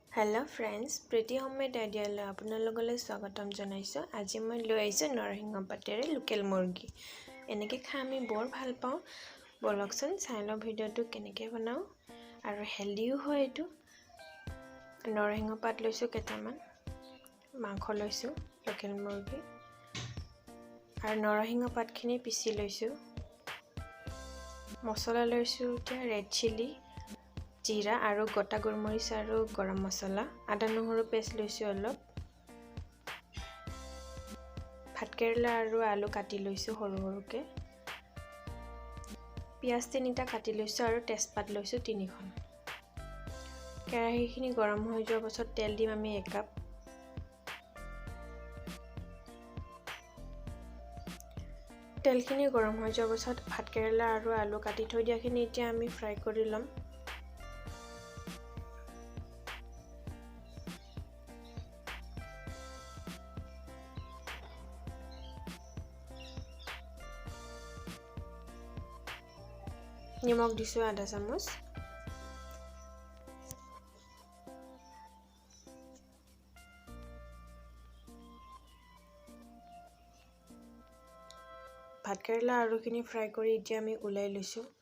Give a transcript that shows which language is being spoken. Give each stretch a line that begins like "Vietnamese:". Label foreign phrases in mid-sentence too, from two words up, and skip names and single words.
English: Hello friends, pretty homemade idea
Assamese: লৈ আপোনালোকক স্বাগতম জনাইছো. আজি মই লৈ আহিছো নৰসিংহ পাতেৰে local মুৰ্গী। এনেকৈ খাই আমি বৰ ভাল পাওঁ. বলক চন চাই লওক ভিডিঅ'টো কেনেকৈ বনাওঁ আৰু healthy হয় এইটো. নৰসিংহ পাত লৈছো কেইটামান. মাংসখিনি লৈছো local মুৰ্গী। আৰু নৰসিংহ পাত খিনি পিচি লৈছো. মছলা লৈছো তিয়া
English: red chili
Assamese: জিৰা আৰু গোটা গোলমৰিচ আৰু গৰম মছলা আদা নহৰু পেষ্ট লৈছো অলপ ভাতকেৰেলা আৰু আলু কাটি লৈছো সৰু সৰুকৈ পিঁয়াজ তিনিটা কাটি লৈছো আৰু তেজপাত লৈছো 3 খন কেৰাহী খিনি গৰম হৈ যোৱাৰ পাছত তেল দিম আমি 1 কাপ তেল খিনি গৰম হৈ যোৱাৰ পাছত ভাতকেৰেলা আৰু আলু কাটি থৈ দিয়া খিনি এতিয়া আমি ফ্ৰাই কৰি লম নিমখ দিছো আধা চামুচ ভাতকেৰেলা আৰু খিনি ফ্ৰাই কৰি এতিয়া আমি উলাই লৈছো